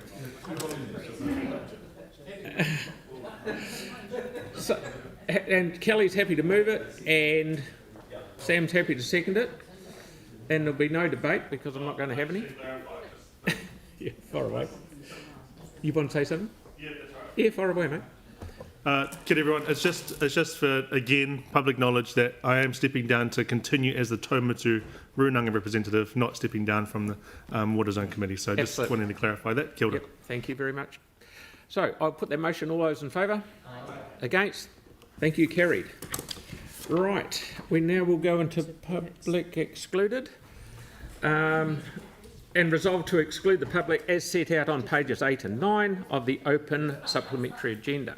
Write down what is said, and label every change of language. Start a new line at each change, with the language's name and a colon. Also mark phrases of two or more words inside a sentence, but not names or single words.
English: So, and Kelly's happy to move it, and Sam's happy to second it, and there'll be no debate because I'm not going to have any. Yeah, far away. You want to say something? Yeah, that's right. Yeah, far away, mate.
Māori: Kia ora everyone.
English: It's just for, again, public knowledge that I am stepping down to continue as the Taumotu Runanga representative, not stepping down from the Water Zone Committee. So just wanting to clarify that.
Māori: Kia ora.
English: Yep, thank you very much. So I'll put that motion. All those in favour? Against? Thank you, carried. Right, we now will go into public excluded. And resolve to exclude the public as set out on pages 8 and 9 of the open supplementary agenda.